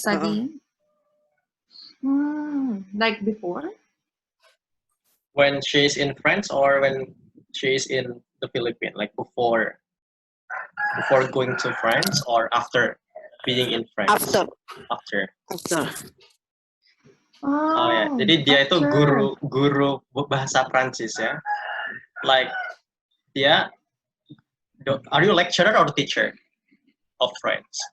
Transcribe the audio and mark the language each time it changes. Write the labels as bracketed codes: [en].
[en] studying? Like before? When she's in France or when she's in the Philippines, like before going to France or after being in France? After. [id] Oh ya, jadi dia itu guru bahasa Prancis ya. [en] Like dia, are you lecturer or teacher of French?